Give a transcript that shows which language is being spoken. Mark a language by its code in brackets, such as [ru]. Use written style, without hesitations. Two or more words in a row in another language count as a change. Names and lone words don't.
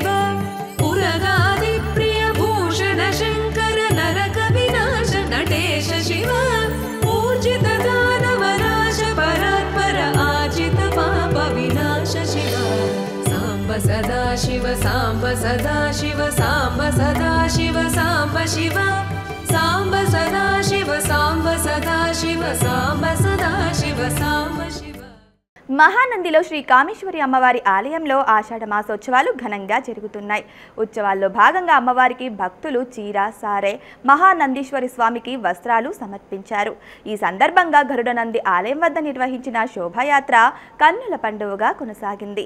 [sa] पुरगादिप्रिय भूषण शङ्कर नरक विनाश नटेश शिव पूजित दानवनाश परात्पर आजित पाप विनाश शिव साम्ब सदा शिव साम्ब सदा शिव साम्ब सदा शिव साम्ब शिव साम्ब सदा शिव साम्ब सदा शिव साम्ब सदा शिव साम्ब शिव. [te] మహానందిలో శ్రీ కామేశ్వరి అమ్మవారి ఆలయంలో ఆషాఢ మాసోత్సవాలు ఘనంగా జరుగుతున్నాయి. ఉత్సవాల్లో భాగంగా అమ్మవారికి భక్తులు చీర, సారె, మహానందీశ్వరి స్వామికి వస్త్రాలు సమర్పించారు. ఈ సందర్భంగా గరుడనంది ఆలయం వద్ద నిర్వహించిన శోభాయాత్ర కన్నుల పండుగగా కొనసాగింది.